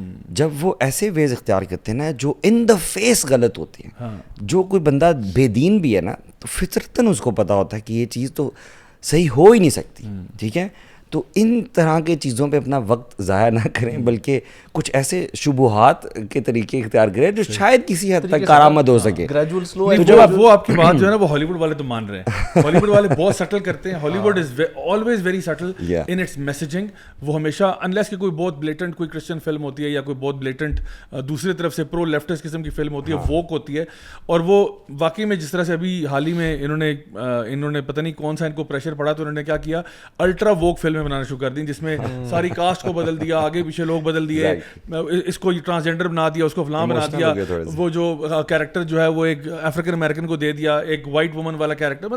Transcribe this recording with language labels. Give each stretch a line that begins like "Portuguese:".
Urdu: جب وہ ایسے ویز اختیار کرتے ہیں نا جو ان دا فیس غلط ہوتے ہیں, جو کوئی بندہ بے دین بھی ہے نا تو فطرتاً اس کو پتہ ہوتا ہے کہ یہ چیز تو صحیح ہو ہی نہیں سکتی, ٹھیک ہے. تو ان طرح کے چیزوں پہ اپنا وقت ضائع نہ کریں, بلکہ کچھ ایسے شبہات کے طریقے اختیار کریں جو شاید کسی حد تک کارآمد ہو سکے. جو وہ آپ کی بات جو ہے نا وہ ہالی ووڈ والے تو مان رہے ہیں, ہالی ووڈ والے بہت سٹل کرتے ہیں.
English: Hollywood is always very subtle in its messaging.
Urdu: وہ ہمیشہ انلیس کہ کوئی بہت بلیٹنٹ کوئی کرسچن فلم ہوتی ہے یا کوئی بہت بلیٹنٹ دوسری طرف سے پرو لیفٹسٹ قسم کی فلم ہوتی ہے, ووک ہوتی ہے, اور وہ واقعی میں جس طرح سے ابھی حال ہی میں انہوں نے پتہ نہیں کون سا ان کو پریشر پڑا تو انہوں نے کیا کیا, الٹرا ووک فلمیں بنانا شروع کر دیں جس میں ساری کاسٹ کو بدل دیا, آگے پیچھے لوگ بدل دیے, اس کو ٹرانسجینڈر بنا دیا, اس کو فلاں بنا دیا, وہ جو کیریکٹر جو ہے وہ ایک افریقن امریکن کو دے دیا, ایک وائٹ وومن والا کیریکٹر.